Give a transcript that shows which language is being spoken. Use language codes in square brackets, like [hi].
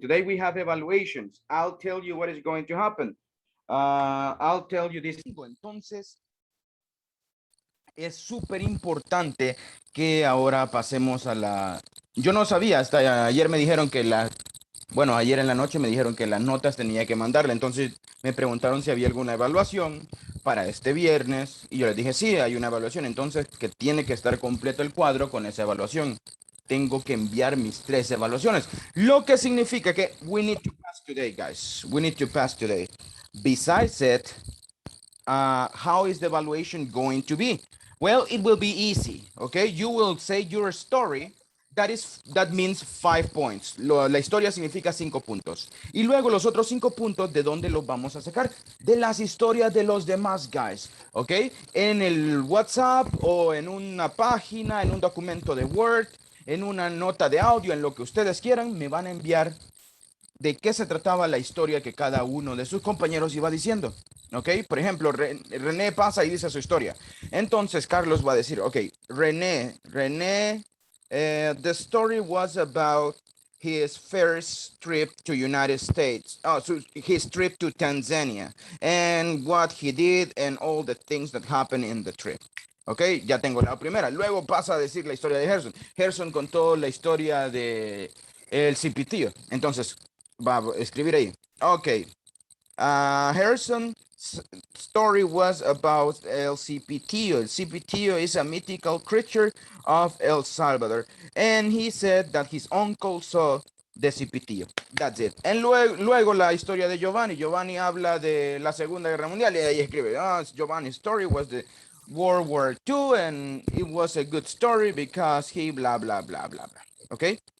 [en] Today we have evaluations. I'll tell you what is going to happen. I'll tell you this. [es] Entonces, es súper importante que ahora pasemos a la... Yo no sabía, hasta ayer me dijeron que bueno, ayer en la noche me dijeron que las notas tenía que mandarle. Entonces me preguntaron si había alguna evaluación para este viernes y yo les dije, sí, hay una evaluación. Entonces, que tiene que estar completo el cuadro con esa evaluación. Tengo que enviar mis 3 evaluaciones, lo que significa que [en] we need to pass today, guys. We need to pass today. Besides it, how is the evaluation going to be? Well, it will be easy, okay? You will say your story. That means 5 points. [es] La historia significa 5 puntos. Y luego los otros 5 puntos, ¿de dónde los vamos a sacar? De las historias de los demás, guys, ¿ok? En el WhatsApp o en una página, en un documento de Word, en una nota de audio, en lo que ustedes quieran, me van a enviar de qué se trataba la historia que cada uno de sus compañeros iba diciendo. ¿Ok? Por ejemplo, René pasa y dice su historia. Entonces, Carlos va a decir, [en] ok, René, the story was about his first trip to United States, so his trip to Tanzania, and what he did and all the things that happened in the trip. [es] Ok, ya tengo la primera. Luego pasa a decir la historia de Gerson. Gerson contó la historia de el cipitío. Entonces, va a escribir ahí. Ok. [en] Harrison's story was about El Cipitío. El Cipitío is a mythical creature of El Salvador. And he said that his uncle saw the Cipitío. That's it. And [es] luego la historia de Giovanni. Giovanni habla de la Segunda Guerra Mundial y ahí escribe, [en] Giovanni's story was the World War II and it was a good story because he blah, blah, blah, blah, blah. Okay?